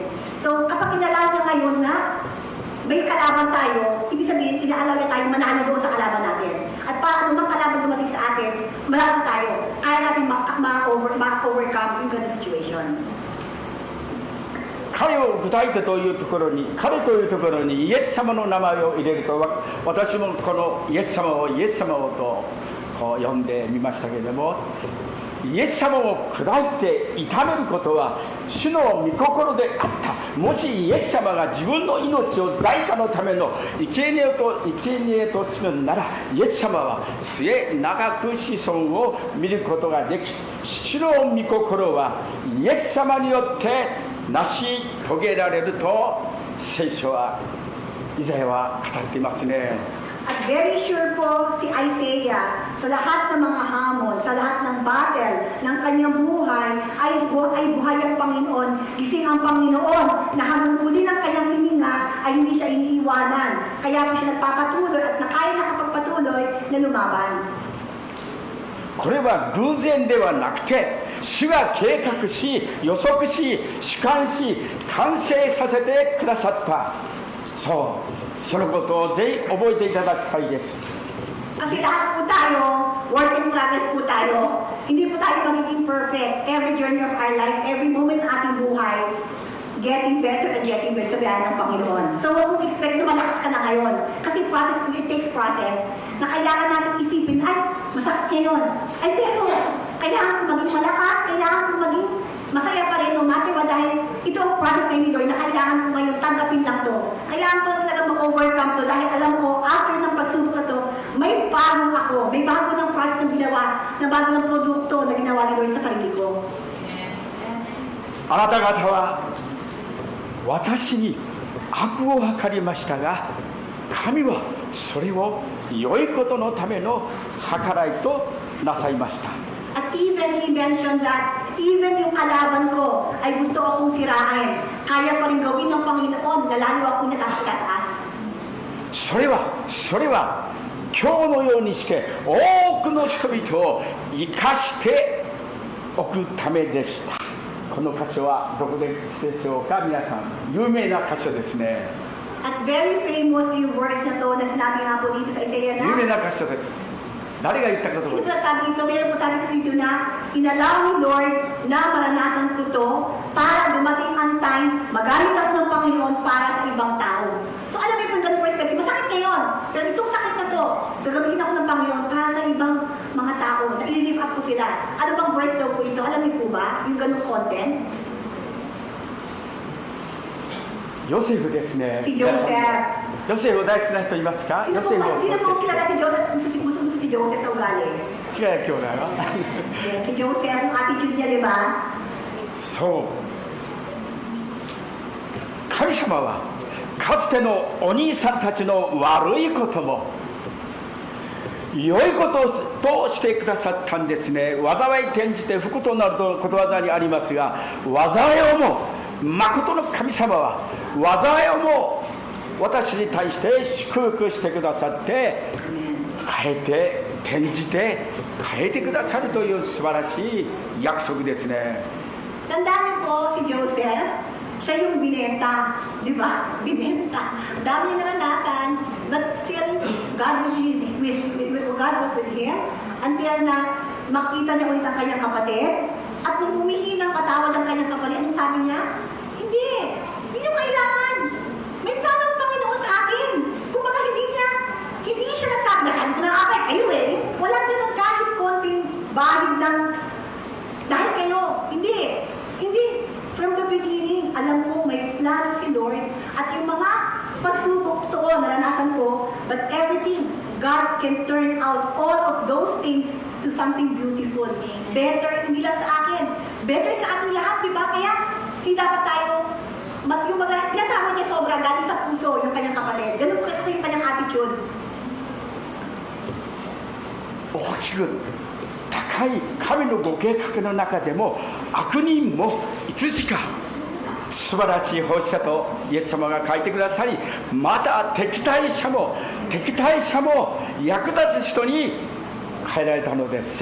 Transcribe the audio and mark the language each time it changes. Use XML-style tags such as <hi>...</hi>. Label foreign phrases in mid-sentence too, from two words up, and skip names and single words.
<tl>So kapag inalaw niya ngayon na may kalaban tayo, ibig sabihin, inaalaw niya tayo manalo doon sa kalaban natin. At paano mang kalaban dumating sa atin, malakas tayo. Kaya natin ma-overcome yung ganun situation.</tl> <ja>彼を具体的というところに、彼というところにイエス様の名前を入れると、私もこのイエス様をと呼んでみましたけれども、イエス様を砕いて痛めることは主の御心であった。もしイエス様が自分の命を罪禍のための生贄とするなら、イエス様は末永く子孫を見ることができ、主の御心はイエス様によって成し遂げられると聖書はイザヤは語っていますね。</ja> <tl>At</tl> <en>very sure</en> <tl>po si Isaiah sa lahat ng mga hamon, sa lahat ng battle ng kanyang buhay ay buhay ang Panginoon, gising ang Panginoon na hanggang huli ng kanyang hininga ay hindi siya iniiwanan. Kaya po siya nagpapatuloy at nakaya nakapagpatuloy patuloy na lumaban.</tl> <ja>これは偶然ではなくて、主が計画し、予測し、主観し、完成させてくださった。そう、そのことをぜひ覚えていただきたいです。</ja> <tl>Kasi lahat po tayo,</tl> <en>work in progress</en> <tl>po tayo. Hindi po tayo magiging perfect.</tl> <en>Every journey of our life, every moment</en> <tl>ng ating buhay,</tl> <en>getting better and getting better</en> <tl>sa biyaya ng Panginoon. So huwag mong expect na malakas ka na ngayon. Kasi process po,</tl> <en>it takes process.</en> <tl>Na kailangan natin isipin, ay, masakit ngayon. Ay, pero, kailangan ko maging malakas, kailangan ko maging masaya pa rin,</tl> <en>no matter what,</en> <tl>dahil ito ang process ngayon ni Lord na kailangan ko ngayon tanggapin lang to. Kailangan ko talaga mag-overcome to dahil alam ko, after ng pagsubok na to, may bago ako, may bago ng process na ginawa, na bago ng produkto na ginawa ni Lord sa sarili ko.</tl> <ja>あなた方は私に悪を図りましたが、神はそれを良いことのための計らいとなさいました。</ja> <tl>At</tl> <en>even he mentioned that even</en> <tl>yung kalaban ko ay gusto akong sirain, kaya pa rin gawin ng Panginoon na lalo ako natataas.</tl> <ja>それは今日のようにして多くの人々を生かしておくためでした。この箇所はどこでしょうか。皆さん有名な箇所ですね。</ja> <tl>At</tl> <en>very famous</en> <tl>yung words na to na sinabi nga po dito sa Isaiah</tl> <ja>有名</ja> <tl>na</tl> <ja>な箇所です。誰が言ったかと</ja> <tl>sino</tl> <ja>思い</ja> <tl>ba</tl> <ja>ます。</ja> <tl>sabi ito? Meron po sabi kasi dito na inallow ni Lord na maranasan ko to para dumating ang time magamit ako ng Panginoon para sa ibang tao. So alam niyo kung ganun perspective, masakit ngayon. Pero itong sakit na to, gagamitin ako ng Panginoon para sa ibang mga tao na</tl> <en>i-lift up</en> <tl>ko sila. Ano bang verse daw po ito? Alam niyo po ba? Yung ganung content?</tl> <ja>ヨセフですね。</ja> <tl>Si Joseph.</tl> <ja>ヨセフ大好きな人いますか。</ja> <tl>Sino</tl> <ja>ヨ</ja> <tl>po</tl> <ja>セフを</ja> <tl>sino po kilala si Joseph? Gusto si Joseph sa ugali.</tl> <ja>違う兄弟は</ja> <en>Yes,</en> <tl>si Joseph, yung attitude niya, di ba?</tl> <ja>そう神様はかつてのお兄さんたちの悪いことも良いこととしてくださったんですね。災い転じて福となるとことわざにありますが、災いをも誠の神様は災いをも私に対して祝福してくださって変えて転じて変えてくださるという素晴らしい約束ですね。</ja> <tl>Tandaan niyo po si Joseph, siya yung binenta, di ba? Binenta. Dami niya naranasan,</tl> <en>but still, God was with him until</en> <tl>na makita niya ulit ang kanyang kapatid. At nung humihingi ng patawad ang kanyang kapatid, anong sabi niya? Hindi niyo kailangan. May plano ang Panginoon sa akin. Kung baka hindi siya nagsabi, nasabi ko na akay, kayo eh. Walang ganun kahit konting bahid ng dahil kayo. Hindi.</tl> <en>From the beginning,</en> <tl>alam ko may plano si Lord at yung mga pagsubok totoo, naranasan ko,</tl> <en>but everything, God can turn out all of those things to something beautiful. Better,</en> <tl>hindi lang sa akin. Better sa ating lahat, di ba? Kaya, hindi dapat tayo, yung mga, tinatawag niya sobra, galing sa puso, yung kanyang kapatid. Ganun po kasi yung kanyang attitude.</tl> <ja>大きく高い神のご計画の中でも悪人もいつしか素晴らしい奉仕者とイエス様が書いてくださり、また敵対者も役立つ人に変えられたのです。</ja>